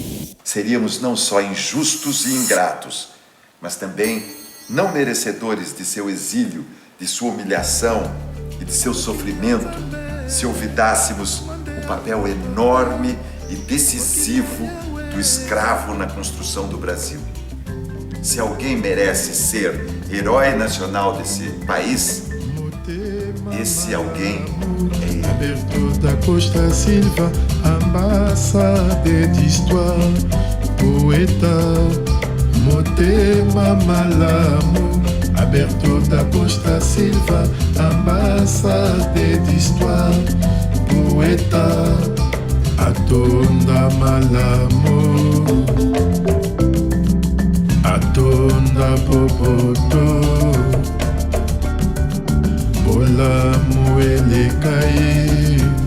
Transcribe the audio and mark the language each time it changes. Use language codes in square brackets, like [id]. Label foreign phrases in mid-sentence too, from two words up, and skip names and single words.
[pt] Seríamos não só injustos e ingratos, mas também não merecedores de seu exílio, de sua humilhação e de seu sofrimento, se olvidássemos o papel enorme e decisivo do escravo na construção do Brasil. Se alguém merece ser herói nacional desse país, esse alguém é ele. Alberto da Costa Silva, [fr] ambassadeur d'histoire, poeta, [ln] Motema Malamu. [fr] Alberto da Costa Silva, ambassadeur d'histoire, [ln] poeta, Atonda Malamu, Atonda Boboto, Bolamu Elekai.